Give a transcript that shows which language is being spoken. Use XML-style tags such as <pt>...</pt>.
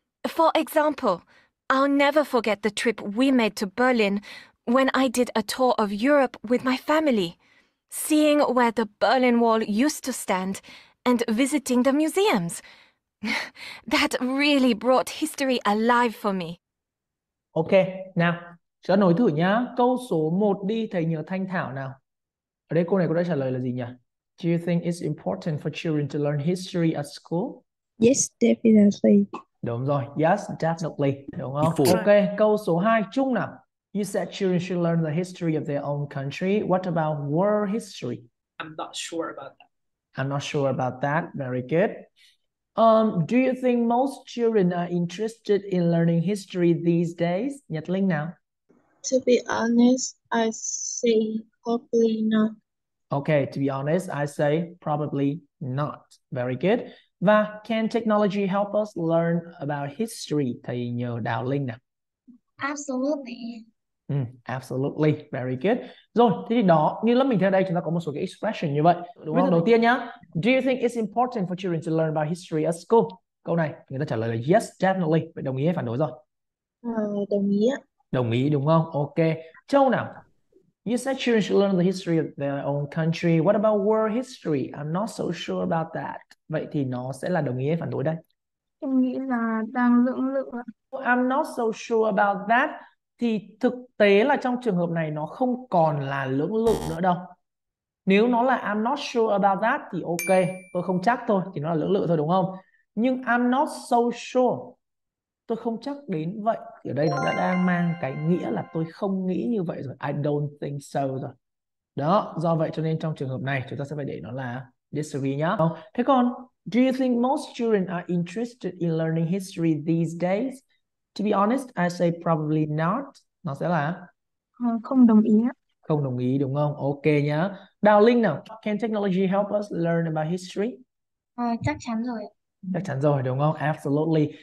<en>For example, I'll never forget the trip we made to Berlin when I did a tour of Europe with my family, seeing where the Berlin Wall used to stand and visiting the museums. That really brought history alive for me.</en> <vi>Ok, nào, cho nối thử nhá. Câu số 1 đi, thầy nhờ Thanh Thảo nào. Ở đây cô này cô đã trả lời là gì nhỉ?</vi> <en>Do you think it's important for children to learn history at school? Yes, definitely.</en> <vi>Đúng rồi,</vi> <en>yes, definitely.</en> <vi>Đúng không?</vi> <en>Before.</en> <vi>Ok, câu số 2, Trung nào.</vi> <en>You said children should learn the history of their own country. What about world history? I'm not sure about that. I'm not sure about that. Very good. Do you think most children are interested in learning history these days?</en> <vi>Nhật Linh nào.</vi> <en>To be honest, I say probably not. Okay, to be honest, I say probably not. Very good. Và can technology help us learn about history?</en> <vi>Thầy nhờ Đào Linh nào.</vi> <en>Absolutely. Absolutely, very good.</en> <vi>Rồi, thế thì đó, như lớp mình theo đây chúng ta có một số cái expression như vậy, đúng không? Đầu tiên nhá,</vi> <en>do you think it's important for children to learn about history at school?</en> <vi>Câu này người ta trả lời là</vi> <en>yes, definitely.</en> <vi>Vậy đồng ý hay phản đối rồi? Đồng ý ạ. Đồng ý đúng không? Ok. Châu nào.</vi> <en>You said children should learn the history of their own country. What about world history? I'm not so sure about that.</en> <vi>Vậy thì nó sẽ là đồng ý hay phản đối đây? Em nghĩ là đang lưỡng lự ạ.</vi> <en>I'm not so sure about that.</en> <vi>Thì thực tế là trong trường hợp này nó không còn là lưỡng lự nữa đâu. Nếu nó là</vi> <en>I'm not sure about that</en> <vi>thì ok, tôi không chắc thôi, thì nó là lưỡng lự thôi đúng không? Nhưng</vi> <en>I'm not so sure,</en> <vi>tôi không chắc đến vậy, thì ở đây nó đã đang mang cái nghĩa là tôi không nghĩ như vậy rồi.</vi> <en>I don't think so</en> <vi>rồi. Đó, do vậy cho nên trong trường hợp này chúng ta sẽ phải để nó là disagree nhá. Thế còn</vi> <en>do you think most children are interested in learning history these days? To be honest, I say probably not.</en> <vi>Nó sẽ là Không đồng ý ạ. không đồng ý đúng không? Ok nhá. Đào Linh nào.</vi> <en>Can technology help us learn about history?</en> <vi>Chắc chắn rồi. Chắc chắn rồi đúng không?</vi> <en>Absolutely.</en>